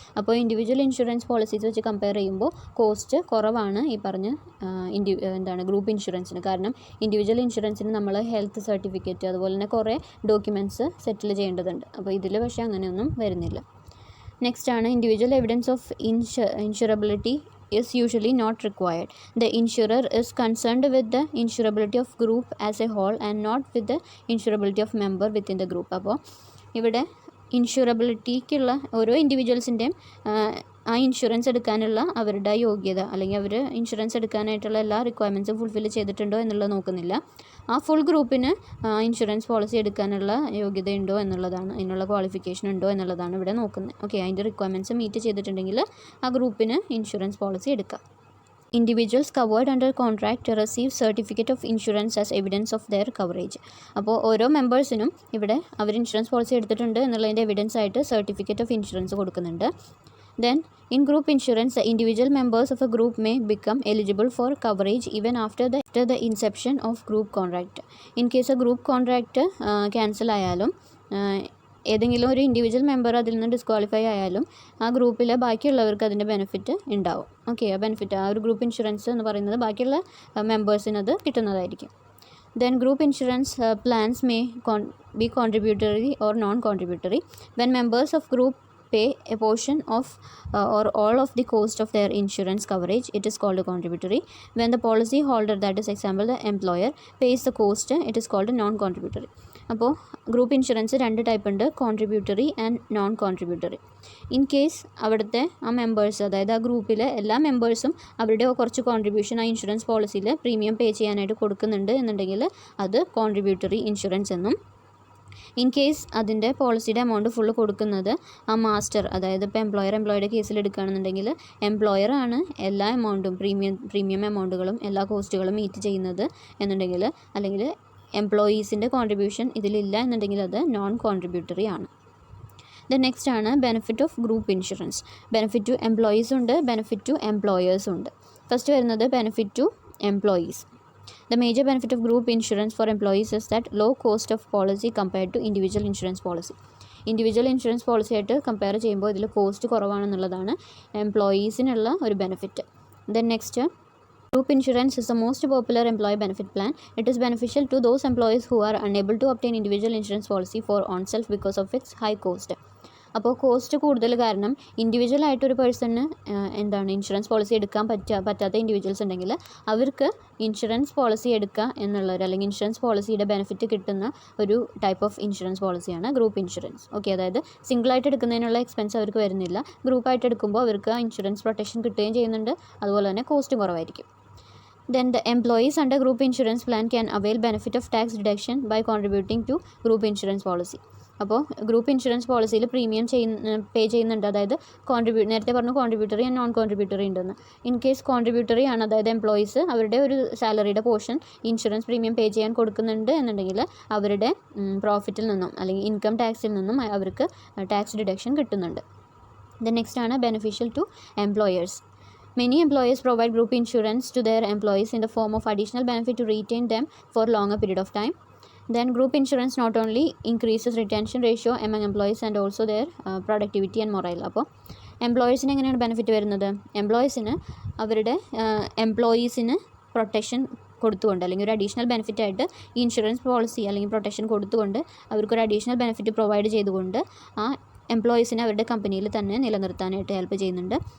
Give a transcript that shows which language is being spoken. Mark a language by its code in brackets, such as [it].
[ml] അപ്പോൾ individual insurance policies വെച്ച് compare ചെയ്യുമ്പോൾ കോസ്റ്റ് കുറവാണ് ഈ പറഞ്ഞ ഗ്രൂപ്പ് ഇൻഷുറൻസിന്. കാരണം ഇൻഡിവിജ്വൽ ഇൻഷുറൻസിന് നമ്മൾ ഹെൽത്ത് സർട്ടിഫിക്കറ്റ് അതുപോലെ തന്നെ കുറേ ഡോക്യുമെൻറ്റ്സ് സെറ്റിൽ ചെയ്യേണ്ടതുണ്ട്. അപ്പോൾ ഇതിൽ പക്ഷേ അങ്ങനെയൊന്നും വരുന്നില്ല. നെക്സ്റ്റ് ആണ് individual evidence of ഇൻഷുറബിലിറ്റി [en] is usually not required. The insurer is concerned with the insurability of group as a whole and not with the insurability of member within the group. [ml] അപ്പോൾ ഇവിടെ ഇൻഷുറബിലിറ്റിക്കുള്ള ഓരോ ഇൻഡിവിജ്വൽസിൻ്റെയും ആ ഇൻഷുറൻസ് എടുക്കാനുള്ള അവരുടെ യോഗ്യത അല്ലെങ്കിൽ അവർ insurance എടുക്കാനായിട്ടുള്ള എല്ലാ റിക്വയർമെൻറ്റ്സും fulfil ചെയ്തിട്ടുണ്ടോ എന്നുള്ളത് നോക്കുന്നില്ല. ആ ഫുൾ ഗ്രൂപ്പിന് ഇൻഷുറൻസ് പോളിസി എടുക്കാനുള്ള യോഗ്യത ഉണ്ടോ എന്നുള്ളതാണ്, അതിനുള്ള ക്വാളിഫിക്കേഷൻ ഉണ്ടോ എന്നുള്ളതാണ് ഇവിടെ നോക്കുന്നത്. ഓക്കെ, അതിൻ്റെ റിക്വയർമെൻറ്റ്സ് മീറ്റ് ചെയ്തിട്ടുണ്ടെങ്കിൽ ആ ഗ്രൂപ്പിന് ഇൻഷുറൻസ് പോളിസി എടുക്കാം. [en] Individuals covered under contract receive certificate of insurance as evidence of their coverage. [ml] അപ്പോൾ ഓരോ മെമ്പേഴ്സിനും ഇവിടെ അവർ ഇൻഷുറൻസ് പോളിസി എടുത്തിട്ടുണ്ട് എന്നുള്ളതിൻ്റെ എവിഡൻസ് ആയിട്ട് സർട്ടിഫിക്കറ്റ് ഓഫ് ഇൻഷുറൻസ് കൊടുക്കുന്നുണ്ട്. [en] Then, in group insurance, the individual members of a group may become eligible for coverage even after the inception of group contract. In case a group contract cancel [ml] ആയാലും ഏതെങ്കിലും ഒരു individual member അതിൽ നിന്ന് disqualify ആയാലും ആ ഗ്രൂപ്പിലെ ബാക്കിയുള്ളവർക്ക് അതിൻ്റെ ബെനിഫിറ്റ് ഉണ്ടാവും. ഓക്കെ, ആ ബെനിഫിറ്റ് ആ ഒരു ഗ്രൂപ്പ് ഇൻഷുറൻസ് എന്ന് പറയുന്നത് ബാക്കിയുള്ള മെമ്പേഴ്സിന് അത് കിട്ടുന്നതായിരിക്കും. [en] Then group insurance plans may be contributory or non-contributory. When members of group pay a portion of or all of the cost of their insurance coverage, it is called a contributory. When the policy holder, that is example the employer, pays the cost, it is called a non-contributory. [ml] അപ്പോൾ group insurance രണ്ട് type ഉണ്ട്, contributory and non contributory. In case അവിടുത്തെ ആ members, അതായത് ആ ഗ്രൂപ്പിലെ എല്ലാ മെമ്പേഴ്സും അവരുടെ കുറച്ച് കോൺട്രിബ്യൂഷൻ ആ ഇൻഷുറൻസ് പോളിസിയിൽ പ്രീമിയം പേ ചെയ്യാനായിട്ട് കൊടുക്കുന്നുണ്ട് എന്നുണ്ടെങ്കിൽ അത് കോൺട്രിബ്യൂട്ടറി ഇൻഷുറൻസ് എന്നും, ഇൻ കേസ് അതിൻ്റെ പോളിസിയുടെ എമൗണ്ട് ഫുള്ള് കൊടുക്കുന്നത് ആ മാസ്റ്റർ, അതായത് ഇപ്പോൾ എംപ്ലോയറുടെ കേസിൽ എടുക്കുകയാണെന്നുണ്ടെങ്കിൽ എംപ്ലോയറാണ് എല്ലാ എമൗണ്ടും പ്രീമിയം എമൗണ്ടുകളും എല്ലാ കോസ്റ്റുകളും മീറ്റ് ചെയ്യുന്നത് എന്നുണ്ടെങ്കിൽ, അല്ലെങ്കിൽ എംപ്ലോയീസിൻ്റെ കോൺട്രിബ്യൂഷൻ ഇതിലില്ല എന്നുണ്ടെങ്കിൽ അത് നോൺ കോൺട്രിബ്യൂട്ടറി ആണ്. നെക്സ്റ്റ് ആണ് benefit of group insurance. Benefit to employees ഉണ്ട്, ബെനിഫിറ്റ് ടു എംപ്ലോയേഴ്സ് ഉണ്ട്. ഫസ്റ്റ് വരുന്നത് benefit to employees. [en] The major benefit of group insurance for employees is that low cost of policy compared to individual insurance policy. [ml] Individual insurance policy ആയിട്ട് compare ചെയ്യുമ്പോൾ ഇതിൽ cost കുറവാണെന്നുള്ളതാണ് എംപ്ലോയീസിനുള്ള ഒരു benefit. [en] Then next, group insurance is the most popular employee benefit plan. It is beneficial to those employees who are unable to obtain individual insurance policy for oneself because of its high cost. [ml] അപ്പോൾ cost കൂടുതൽ കാരണം individual ആയിട്ടൊരു പേഴ്സണിന് insurance policy എടുക്കാൻ പറ്റാത്ത individuals ഉണ്ടെങ്കിൽ അവർക്ക് insurance policy എടുക്കുക എന്നുള്ളൊരു, അല്ലെങ്കിൽ ഇൻഷുറൻസ് പോളിസിയുടെ ബെനിഫിറ്റ് കിട്ടുന്ന ഒരു type of insurance പോളിസിയാണ് group insurance. Okay, അതായത് സിംഗിളായിട്ട് എടുക്കുന്നതിനുള്ള എക്സ്പെൻസ് അവർക്ക് വരുന്നില്ല, ഗ്രൂപ്പായിട്ട് എടുക്കുമ്പോൾ അവർക്ക് ഇൻഷുറൻസ് പ്രൊട്ടക്ഷൻ കിട്ടുകയും ചെയ്യുന്നുണ്ട്, അതുപോലെ തന്നെ കോസ്റ്റും കുറവായിരിക്കും. [en] Then the employees under group insurance plan can avail benefit of tax deduction by contributing to group insurance policy. [ml] അപ്പോൾ ഗ്രൂപ്പ് ഇൻഷുറൻസ് പോളിസിയിൽ പ്രീമിയം പേ ചെയ്യുന്നുണ്ട്, അതായത് നേരത്തെ പറഞ്ഞു കോൺട്രിബ്യൂട്ടറി ആൻഡ് നോൺ കോൺട്രിബ്യൂട്ടറി ഉണ്ടെന്ന്. ഇൻ കേസ് കോൺട്രിബ്യൂട്ടറി ആണ്, അതായത് എംപ്ലോയീസ് അവരുടെ ഒരു സാലറിയുടെ പോർഷൻ ഇൻഷുറൻസ് പ്രീമിയം പേ ചെയ്യാൻ കൊടുക്കുന്നുണ്ട് എന്നുണ്ടെങ്കിൽ അവരുടെ പ്രോഫിറ്റിൽ നിന്നും അല്ലെങ്കിൽ ഇൻകം ടാക്സിൽ നിന്നും അവർക്ക് ടാക്സ് ഡിഡക്ഷൻ കിട്ടുന്നുണ്ട്. ദെൻ നെക്സ്റ്റ് ആണ് beneficial to employers. [en] Many employers provide group insurance to their employees in the form of additional benefit to retain them for longer period of time. Then group insurance not only increases retention ratio among employees and also their productivity and morale. [ml] അപ്പോൾ എംപ്ലോയീസിന് എങ്ങനെയാണ് benefit വരുന്നത്? എംപ്ലോയീസിന് അവരുടെ എംപ്ലോയീസിന് protection കൊടുത്തുകൊണ്ട്, അല്ലെങ്കിൽ ഒരു additional benefit ആയിട്ട് ഈ insurance policy അല്ലെങ്കിൽ പ്രൊട്ടക്ഷൻ കൊടുത്തുകൊണ്ട് അവർക്കൊരു അഡീഷണൽ ബെനിഫിറ്റ് പ്രൊവൈഡ് ചെയ്തുകൊണ്ട് ആ എംപ്ലോയീസിനെ അവരുടെ കമ്പനിയിൽ തന്നെ നിലനിർത്താനായിട്ട് ഹെൽപ്പ് ചെയ്യുന്നുണ്ട്.